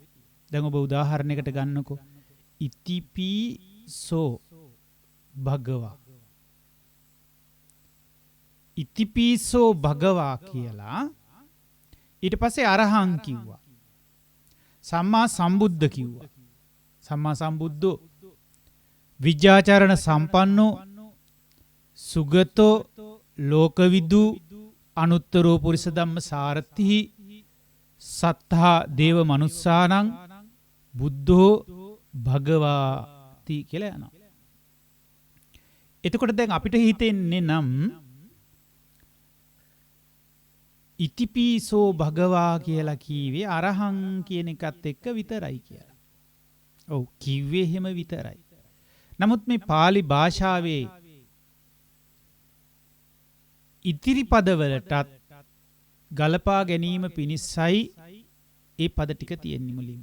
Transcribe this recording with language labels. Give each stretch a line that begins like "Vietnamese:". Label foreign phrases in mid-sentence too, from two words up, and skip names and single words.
Sinhala: දැන් ඔබ උදාහරණයකට ගන්නකෝ.
Pali: ඉතිපිසෝ භගවා. ඉතිපිසෝ භගවා
Sinhala: කියලා ඊට පස්සේ අරහං කිව්වා.
Pali: සම්මා සම්බුද්ධ කිව්වා. සම්මා සම්බුද්ධෝ විජ්ජාචරණ සම්පන්නෝ සුගතෝ ලෝකවිදු අනුත්තරෝ පුරිස ධම්ම සාරථි සත්තා දේව මනුස්සානං බුද්ධෝ භගවාති
Sinhala: කියලා යනවා. එතකොට දැන් අපිට හිතෙන්නේ නම්
Pali: ඉතිපිසෝ භගවා
Sinhala: කියලා කීවේ අරහං කියන එකත් එක්ක විතරයි කියලා. ඔව් කිව්වේ එහෙම විතරයි. නමුත් මේ pāli භාෂාවේ ඉතිරි පදවලටත් ගලපා ගැනීම පිණිසයි ඒ පද ටික තියෙන්නේ මුලින්ම.